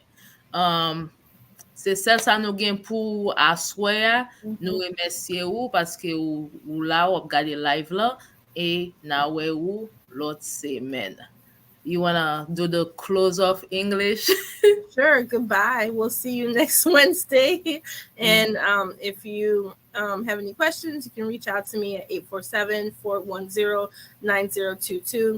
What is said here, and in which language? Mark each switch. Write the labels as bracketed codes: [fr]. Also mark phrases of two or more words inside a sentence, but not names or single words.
[ht] Se sel sa nou gen pou aswaya, nou remesye ou, paske ou la ou ap gade live la, e na we ou lot semen. [en] You wanna do the close of English? Sure. Goodbye. We'll see you next Wednesday. And if you have any questions, you can reach out to me at 847-410-9022.